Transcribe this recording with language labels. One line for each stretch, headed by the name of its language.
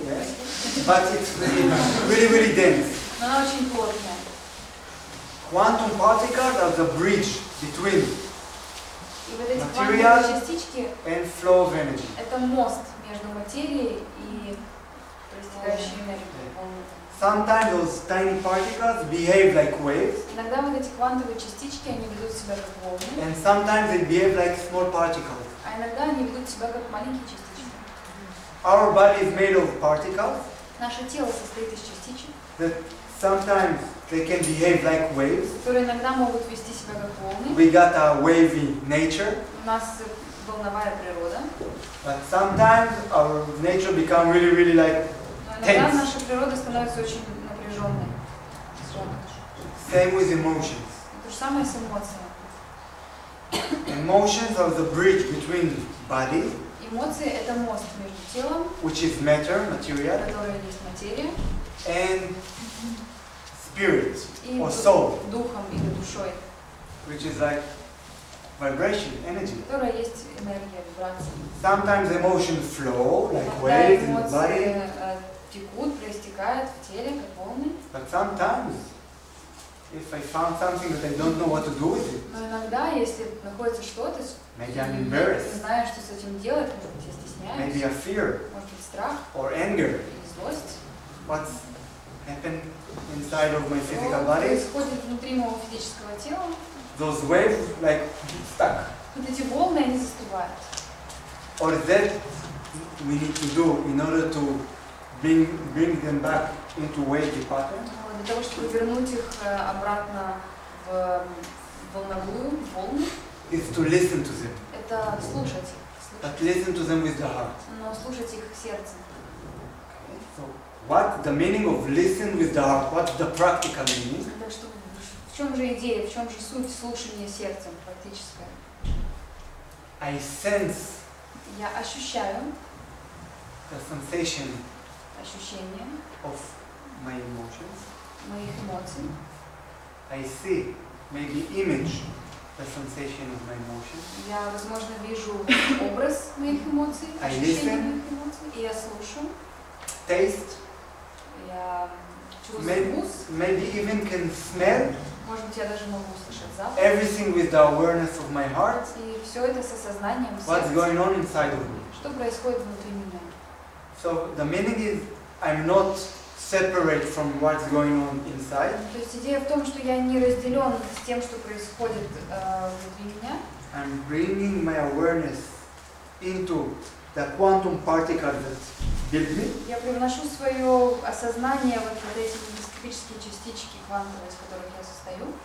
English: yes, but it's really, really dense.
Russian: но она очень плотная.
English: Quantum particles are the bridge between
Russian: И вот эти Материал. квантовые частички
English: and flow of energy.
Russian: это мост между материей и проистекающей энергией. волны.
English: Sometimes those tiny particles behave like waves,
Russian: Иногда вот эти квантовые частички, они ведут себя как волны,
English: and sometimes they behave like small particles.
Russian: а иногда они ведут себя как маленькие частички.
English: Our body is made of particles
Russian: Наше тело состоит из частичек,
English: that sometimes they can behave like waves.
Russian: которые иногда могут вести себя как волны.
English: We got a wavy nature,
Russian: У нас волновая природа,
English: but sometimes our nature become really, really like
Russian: но иногда
English: Tense.
Russian: наша природа становится очень напряженной.
English: same with emotions.
Russian: То же самое с эмоциями.
English: Emotions are the bridge between body,
Russian: Эмоции – это мост между телом,
English: which is matter, material,
Russian: которое есть материя,
English: and spirit
Russian: и
English: or soul,
Russian: духом или душой,
English: which is like vibration, energy.
Russian: которая есть энергия, вибрация.
English: Sometimes emotions flow like
Russian: Иногда
English: waves in the body,
Russian: эмоции текут, проистекают в теле, как волны.
English: but sometimes if I found something that I don't know what to do with it,
Russian: Но иногда, если находится что-то,
English: maybe I'm
Russian: не
English: embarrassed,
Russian: знаешь, что с этим делать, может быть, я
English: maybe
Russian: стесняюсь,
English: a fear
Russian: может быть, страх
English: or anger,
Russian: или злость,
English: what's happened inside of my physical
Russian: что
English: body,
Russian: происходит внутри моего физического тела,
English: those waves like stuck.
Russian: вот эти волны, они застывают.
English: Or that we need to do in order to bring them back into wavy pattern.
Russian: Вот, для того, чтобы вернуть их обратно в волновую, в волны,
English: Is to listen to them,
Russian: это слушать их,
English: but listen to them with the heart.
Russian: но слушать их сердцем.
English: So, what the meaning of listen with the heart? What's the practical meaning?
Russian: Так что в чем же идея, в чем же суть слушания сердцем практическая?
English: I sense
Russian: Я ощущаю
English: the sensation
Russian: ощущения
English: of my emotions.
Russian: моих эмоций.
English: I see maybe image the sensation of my emotion.
Russian: Я, возможно, вижу образ моих эмоций,
English: I
Russian: ощущения
English: listen.
Russian: моих эмоций, и я слушаю,
English: Taste,
Russian: я чувствую
English: maybe,
Russian: вкус,
English: maybe even can smell
Russian: может быть, я даже могу услышать запах,
English: everything with the awareness of my heart,
Russian: и все это с осознанием
English: what's
Russian: сердца,
English: going on inside of me.
Russian: что происходит внутри меня.
English: So the meaning is I'm not separate from what's going on inside.
Russian: То есть идея в том, что я не разделен с тем, что происходит внутри меня.
English: I'm bringing my awareness into the quantum particles that build me.
Russian: Я привношу свое осознание вот эти микроскопические частички квантовые, из которых я состою.